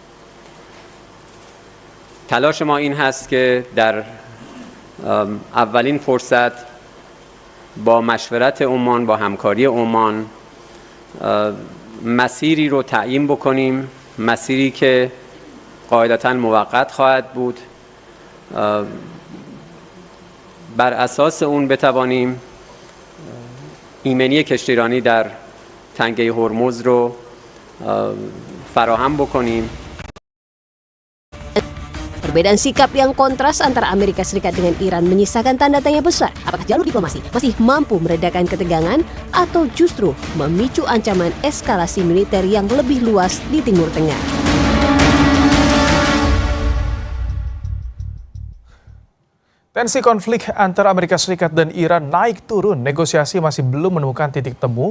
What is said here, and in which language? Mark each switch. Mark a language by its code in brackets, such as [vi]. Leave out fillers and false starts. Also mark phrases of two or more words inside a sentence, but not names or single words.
[fa] تلاش ما این هست که در اولین فرصت با مشورت عمان، با همکاری عمان مسیری رو تعیین بکنیم، مسیری که قاعدتاً موقت خواهد بود، بر اساس اون بتوانیم ایمنی کشتیرانی در تنگه هرمز رو فراهم بکنیم. [id] Perbedaan sikap yang kontras antara Amerika Serikat dengan Iran menyisakan tanda tanya besar. Apakah jalur diplomasi masih mampu meredakan ketegangan atau justru memicu ancaman eskalasi militer yang lebih luas di Timur Tengah? Tensi konflik antara Amerika Serikat dan Iran naik turun, negosiasi masih belum menemukan titik temu.